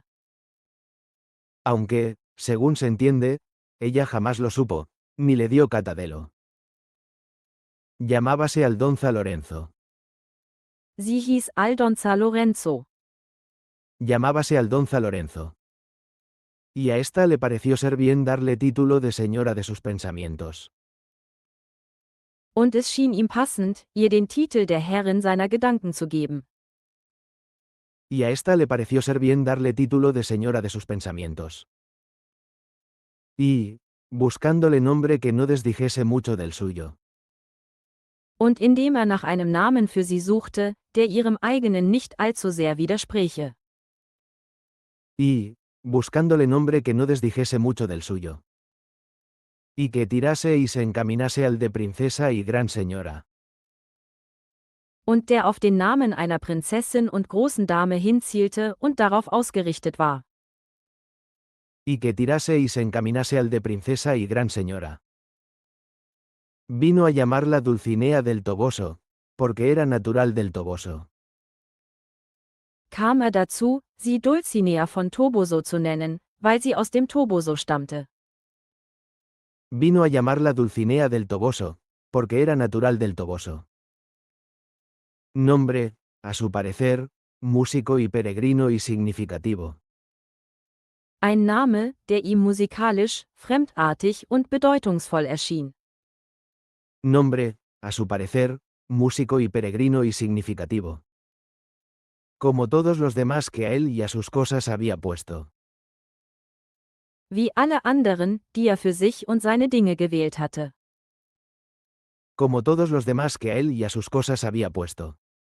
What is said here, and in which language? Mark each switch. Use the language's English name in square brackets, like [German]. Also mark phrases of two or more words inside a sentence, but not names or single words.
[Spanish] Aunque, según se entiende, ella jamás lo supo, ni le dio catadelo. Llamábase Aldonza Lorenzo. [German] Sie hieß Aldonza Lorenzo. [Spanish] Llamábase Aldonza Lorenzo. Y a ésta le pareció ser bien darle título de señora de sus pensamientos. [German] Und es schien ihm passend, ihr den Titel der Herrin seiner Gedanken zu geben. [Spanish] Y a ésta le pareció ser bien darle título de señora de sus pensamientos. Y, buscándole nombre que no desdijese mucho del suyo. [German] Und indem er nach einem Namen für sie suchte, der ihrem eigenen nicht allzu sehr widerspräche. [Spanish] Y, buscándole nombre que no desdijese mucho del suyo. Y que tirase y se encaminase al de princesa y gran señora. [German] Und der auf den Namen einer Prinzessin und großen Dame hinzielte und darauf ausgerichtet war. [Spanish] Y que tirase y se encaminase al de princesa y gran señora. Vino a llamarla Dulcinea del Toboso, porque era natural del Toboso. [German] Kam dazu, sie Dulcinea von Toboso zu nennen, weil sie aus dem Toboso stammte. [Spanish] Vino a llamarla Dulcinea del Toboso, porque era natural del Toboso. Nombre, a su parecer, músico y peregrino y significativo. [German] Ein Name, der ihm musikalisch, fremdartig und bedeutungsvoll erschien. [Spanish] Nombre, a su parecer, músico y peregrino y significativo. Como todos los demás que a él y a sus cosas había puesto. [German] Wie alle anderen, die für sich und seine Dinge gewählt hatte. [Spanish] Como todos los demás que a él y a sus cosas había puesto.